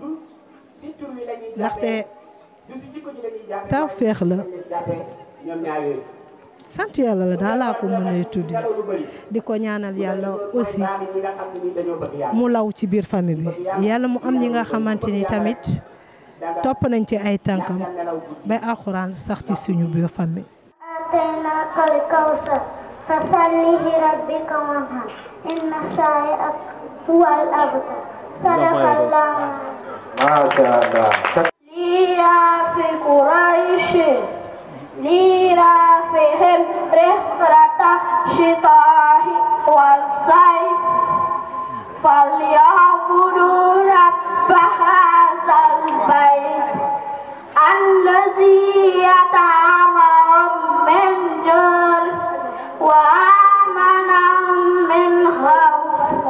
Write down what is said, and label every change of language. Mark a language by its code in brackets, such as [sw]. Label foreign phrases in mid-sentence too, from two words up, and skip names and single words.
[wo] ndaxte tawfeex la sant yàlla la daal laa ko mën a tuddi di ko ñaanal yàlla aussi mu law ci biir famille bi yàlla mu am ñi nga xamante ni tamit topp nañ ci ay tànkam ba alxuraan sax ci suñu biir famille. [ar] آتيناك الكوثر فصل لربك وانحر إن شانئك هو الأبتر صدق الله. ما شاء الله. لإيلاف قريش لإيلافهم رحلة الشتاء والصيف فليعبدوا رب هذا البيت الذي يطعمهم من جوع وآمنهم من خوف.